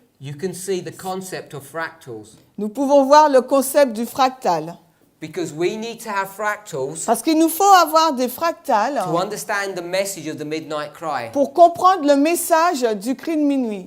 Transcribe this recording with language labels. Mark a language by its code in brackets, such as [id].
[en] you can see the concept of fractals. [fr] nous pouvons voir le concept du fractal. [en] Because we need to have fractals [fr] Parce qu'il nous faut avoir des fractales [en] to understand the message of the midnight cry. [fr] pour comprendre le message du cri de minuit.